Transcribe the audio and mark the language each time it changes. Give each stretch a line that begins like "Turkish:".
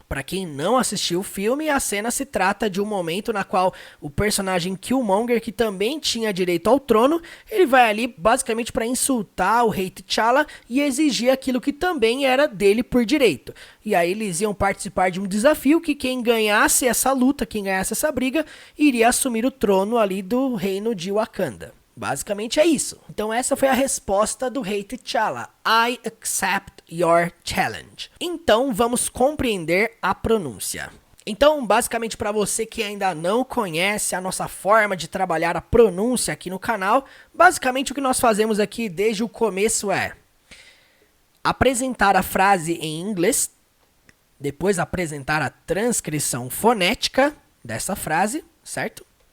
Portuguese: Para quem não assistiu o filme, a cena se trata de um momento na qual o personagem Killmonger, que também tinha direito ao trono, ele vai ali basicamente para insultar o rei T'Challa e exigir aquilo que também era dele por direito. E aí eles iam participar de um desafio que quem ganhasse essa luta, quem ganhasse essa briga, iria assumir o trono ali do reino de Wakanda. Basicamente é isso. Então essa foi a resposta do rei T'Challa.
English: I accept your challenge.
Portuguese: Então vamos compreender a pronúncia. Então basicamente para você que ainda não conhece a nossa forma de trabalhar a pronúncia aqui no canal, basicamente o que nós fazemos aqui desde o começo é apresentar a frase em inglês, depois apresentar a transcrição fonética dessa frase, certo?